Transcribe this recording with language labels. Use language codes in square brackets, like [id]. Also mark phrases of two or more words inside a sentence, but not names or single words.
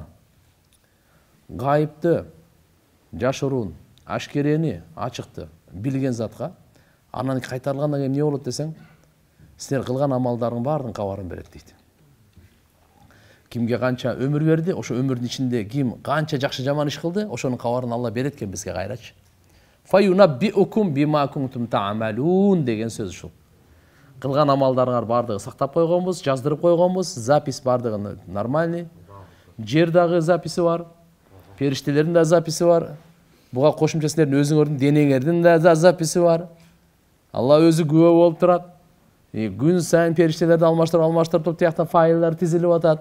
[ky] Гайыпты, жашыруун, ашкерени, ачыкты билген затка анан кайтарылгандан кийин эмне болот десең, силер кылган амалдардын баардын кабарын берет дейт. Кимге канча өмүр берди, ошо өмүрдүн ичинде ким канча жакшы жаман иш кылды, ошонун кабарын Алла берет экен бизге кайрачы. [ar] فينبئكم بما كنتم تعملون [ky] деген сөз ушул. Кылган амалдарыңар бардыгы сактап койгонбуз, жаздырып койгонбуз, запись бардыгы нормальный. Жер дагы записи бар, периштелердин да записи бар. Буга кошумча силердин өзүңөрдүн денеңердин да записи бар. Алла өзү күбө болуп турат. Күн сайын периштелерди алмаштырып тияктан файлдар тизилип атат.